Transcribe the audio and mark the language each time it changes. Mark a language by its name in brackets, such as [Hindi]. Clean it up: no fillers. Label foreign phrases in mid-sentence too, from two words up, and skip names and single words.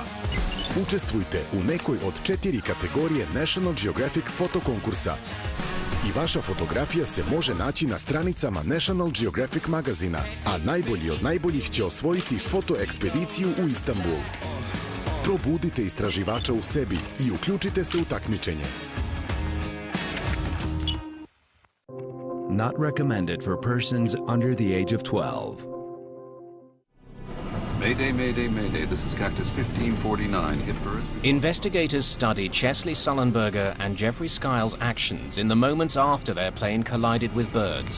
[Serbian] Učestvujte u nekoj od 4 kategorije National Geographic fotokonkursa. I vaša fotografija se može naći na stranicama National Geographic magazina, a najbolji od najboljih će osvojiti fotoekspediciju u Istanbul. Probudite istraživača u sebi i uključite se u takmičenje. [English] Not recommended for persons under the age of 12. Mayday, mayday, mayday. This is Cactus 1549. Hit birds. Investigators studied Chesley Sullenberger and Jeffrey Skiles' actions in the moments after their plane collided with birds.